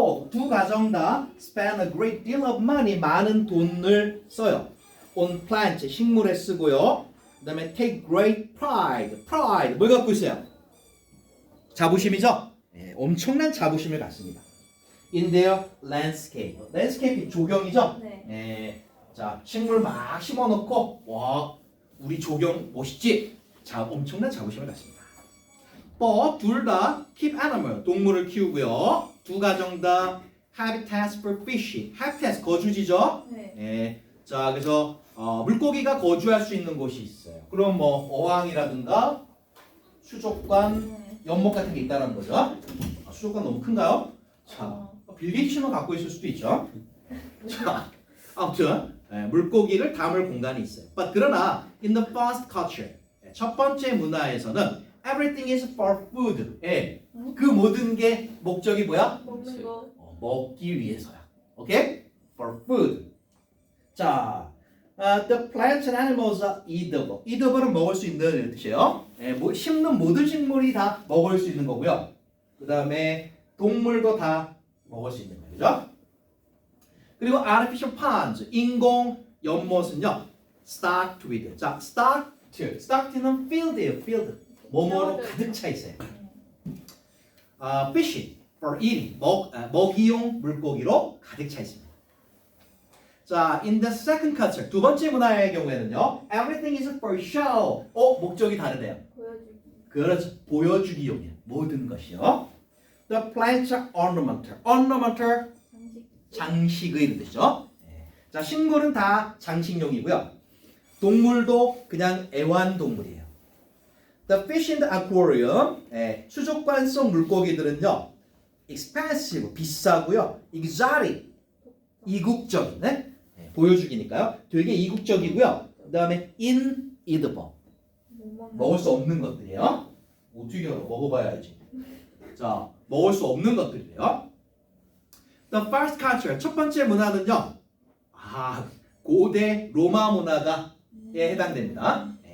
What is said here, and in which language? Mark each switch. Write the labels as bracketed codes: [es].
[ko] 두 가정 다 [en] spend a great deal of money, [ko] 많은 돈을 써요. [en] On plants, [ko] 식물에 쓰고요. 그 다음에 [en] take great pride, [ko] 뭘 갖고 있어요? 자부심이죠? 엄청난 자부심을 갖습니다. [en] In their landscape, [ko] landscape이 조경이죠? 네. 자, 식물 막 심어놓고 와, 우리 조경 멋있지? 자, 엄청난 자부심을 갖습니다. 둘 다 [en] keep animal, [ko] 동물을 키우고요. 두 가정 다 [en] habitats for fish, [ko] habitats 거주지죠? 네. 자, 그래서 물고기가 거주할 수 있는 곳이 있어요. 그럼 뭐 어항이라든가 수족관, 네. 연못 같은 게 있다는 거죠. 수족관 너무 큰가요? 자, 빌 게이츠는 갖고 있을 수도 있죠. 자, 아무튼 물고기를 담을 공간이 있어요. [en] But [ko] 그러나 [en] in the first culture, [ko] 첫 번째 문화에서는 [en] everything is for food. [ko] 그 모든 게 목적이 뭐야? 먹는 거. 먹기 위해서야. 오케이? [en] For food. 자, the plants and animals are eatable. [ko] eatable은 먹을 수 있는 뜻이에요. 심는 모든 식물이 다 먹을 수 있는 거고요. 그 다음에 동물도 다 먹을 수 있는 거죠. 그리고 [en] artificial ponds, [ko] 인공 연못은요, [en] stocked with. [ko] 자, stocked는 field예요, field. 뭐뭐로 가득 차 있어요. [en] fishing for eating, [ko] 먹이용 물고기로 가득 차 있습니다. [en] 자, in the second culture, [ko] 두 번째 문화의 경우에는요, [en] everything is for show. [ko] 목적이 다르대요. 보여주기. 그렇죠, 보여주기용이에요. 모든 것이요. [en] The plants are ornamental, [ko] 장식. 장식의 뜻이죠. 자, 식물은 다 장식용이고요. 동물도 그냥 애완동물이에요. [en] The fish in the aquarium, [ko] 수족관 속 물고기들은요, [en] expensive, [ko] 비싸고요. exotic, 이국적인, 보여주기니까요. 되게 이국적이고요. 그 다음에 inedible, 먹을 수 없는 것들이에요. 어떻게 알아? 먹어봐야 알지. 자, 먹을 수 없는 것들이에요. [en] The first culture, [ko] 첫 번째 문화는요, 고대 로마 문화가 해당됩니다.